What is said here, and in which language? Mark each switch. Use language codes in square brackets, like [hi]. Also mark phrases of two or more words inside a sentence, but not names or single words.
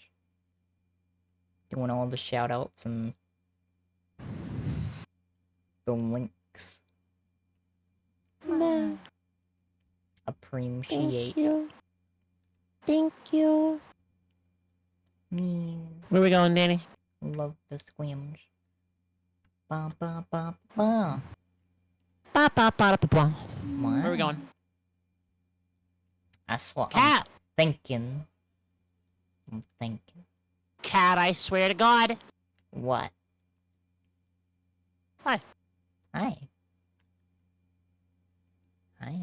[en] Doing all the shoutouts and the links. Appreciate. Thank you. Thank you. Me. Where we going, Danny? Love the Squamge. Ba ba ba ba. Ba ba ba ba ba. Wow. Where we going? That's what Cat. I'm thinking. Cat, I swear to God. What? Hi. Hi. Hi.